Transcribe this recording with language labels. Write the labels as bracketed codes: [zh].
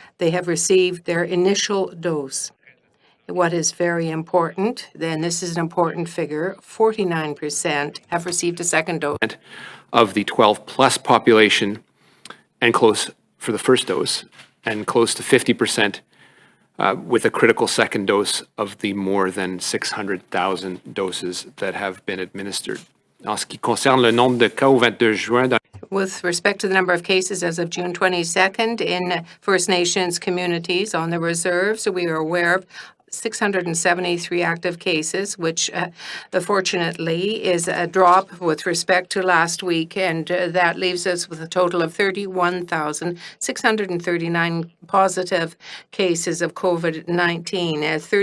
[en] They have received their initial dose. What is very important, then this is an important figure, 49% have received a second dose. Of the 12-plus population and close for the first dose, and close to 50% with a critical second dose of the more than 600,000 doses that have been administered. [fr] En ce qui concerne le nombre de cas au 22 juin, [en] with respect to the number of cases as of June 22nd in First Nations communities on the reserves, we are aware of 673 active cases, which fortunately is a drop with respect to last week, and that leaves us with a total of 31,639 positive cases of COVID-19.